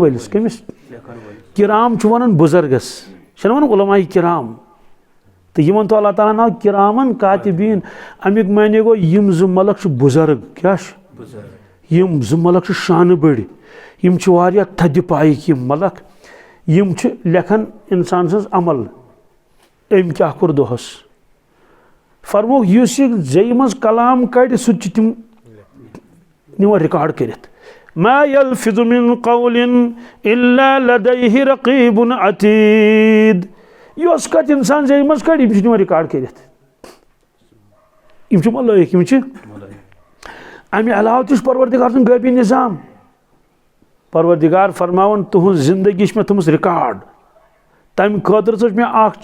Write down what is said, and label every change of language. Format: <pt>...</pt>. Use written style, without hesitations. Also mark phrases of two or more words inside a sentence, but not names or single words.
<ks>وٲلِس کٔمِس کِرام چھُ ونان بُزرگس چھِنہ ونان علماء کِرام تہٕ یِمن تھوٚو اللہ تعالیٰ ہن ناو کِرامن کاتِبیٖن امیُک معنے گوٚو یِم زٕ ملک چھِ بُزرگ کیٛاہ چھِ یِم زٕ ملک چھِ شانہٕ بٔڑۍ یِم چھِ واریاہ تھدِ پایِکۍ یِم ملک یِم چھِ لیکھان انسان سٕنٛز عمل أمۍ کیٛاہ کوٚر دۄہس فرموکھ یُس یہِ زیٚیہِ منٛز کلام کڑِ سُہ تہِ چھِ تِم نِوان رِکاڈ کٔرِتھ</ks> <ar>ما یلفظ من قول الا لدیہ رقیب عتید</ar> <ks>یۄس کتھ انسان زیٚیہِ منٛز کڑِ یِم چھِ نِوان رِکاڈ کٔرِتھ یِم چھِ ملٲیِک یِم چھِ امہِ علاوٕ تہِ چھُ پروردِگار سُنٛد غٲبی نظام پروردِگار فرماوان تُہنٛز زندگی چھِ مےٚ تھٲومٕژ رِکاڈ تمہِ خٲطرٕ چھُ مےٚ اکھ</ks>